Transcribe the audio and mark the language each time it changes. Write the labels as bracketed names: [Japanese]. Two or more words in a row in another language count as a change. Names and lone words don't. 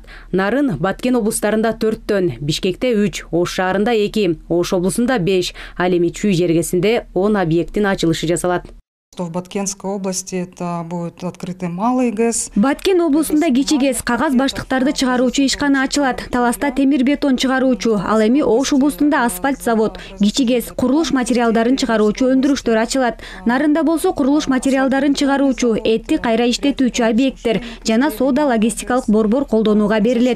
[Kyrgyz] Нарын, Баткен облустарында 4төн, Бишкекте 3, Ош шаарында 2, Ош облусунда 5, ал эми Чүй жергесинде 10 объекттин ачылышы жасалат. [Russian] В Баткенской области это будет открытый малый ГЭС. [Kyrgyz] Баткен облусунда кичи ГЭС кагаз баштыктарды чыгаруучу ишкана ачылат. Таласта темир бетон чыгаруучу, ал эми Ош облусунда асфальт завод, кичи ГЭС курулуш материалдарын чыгаруучу өндүрүштөр ачылат. Нарында болсо курулуш материалдарын чыгаруучу, этти кайра иштетүүчү объекттер жана соода логистикалык борбор колдонууга берилет.